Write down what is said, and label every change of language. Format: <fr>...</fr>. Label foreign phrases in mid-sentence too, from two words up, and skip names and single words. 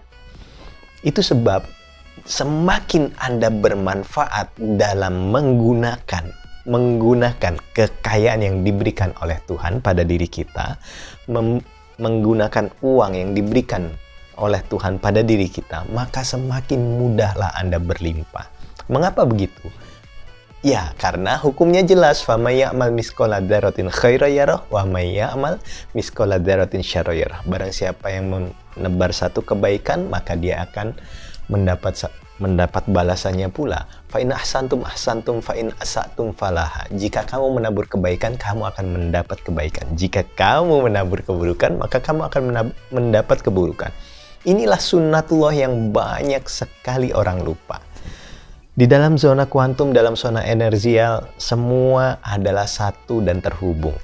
<id>Itu sebab semakin Anda bermanfaat dalam menggunakan kekayaan yang diberikan oleh Tuhan pada diri kita, menggunakan uang yang diberikan oleh Tuhan pada diri kita, maka semakin mudahlah Anda berlimpah. Mengapa begitu? Ya, karena hukumnya jelas,</id> <ar>فمن يعمل مثقال ذرة خيرا يره ومن يعمل مثقال ذرة شرا يره.</ar> <id>Barang siapa yang menebar satu kebaikan, maka dia akan mendapat balasannya pula.</id> <ar>فإن أحسنتم أحسنتم فإن أسأتم فلها.</ar> <id>Jika kamu menabur kebaikan, kamu akan mendapat kebaikan. Jika kamu menabur keburukan, maka kamu akan mendapat keburukan. Inilah sunnatullah yang banyak sekali orang lupa. Di dalam zona kuantum, dalam zona energial, semua adalah satu dan terhubung.</id>